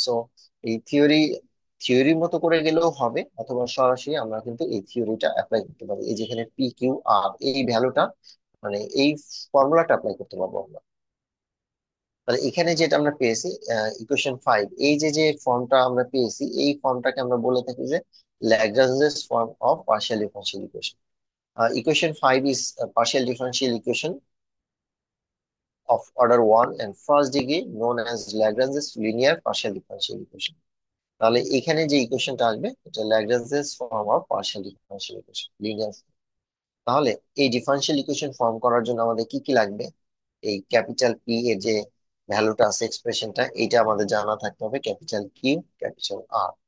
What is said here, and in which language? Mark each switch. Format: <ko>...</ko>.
<bn>So এই থিওরির মতো করে গেলেও হবে, অথবা সরাসরি আমরা কিন্তু এই থিওরিটা অ্যাপ্লাই করতে পারি, এই যেখানে পি কিউ আর এই ভ্যালুটা, মানে এই ফর্মুলাটা অ্যাপ্লাই করতে পারবো আমরা। তাহলে এখানে যেটা আমরা পেয়েছি, ইকুয়েশন 5, এই যে যে ফর্মটা আমরা পেয়েছি, এই ফর্মটাকে আমরা বলে থাকি যে Lagrange's form of partial differential equation.</bn> <en>Equation 5 is partial differential equation of order 1 and first degree known as Lagrange's linear partial differential equation.</en> <bn>তাহলে এখানে যে ইকুয়েশনটা আসবে, এটা Lagrange's form of partial differential equation, linear. তাহলে এই ডিফারেনশিয়াল ইকুয়েশন ফর্ম করার জন্য আমাদের কি কি লাগবে? এই ক্যাপিটাল পি এর যে ভ্যালুটা আছে, এক্সপ্রেশনটা, এটা আমাদের জানা থাকতে হবে, ক্যাপিটাল কিউ ক্যাপিটাল আর।</bn>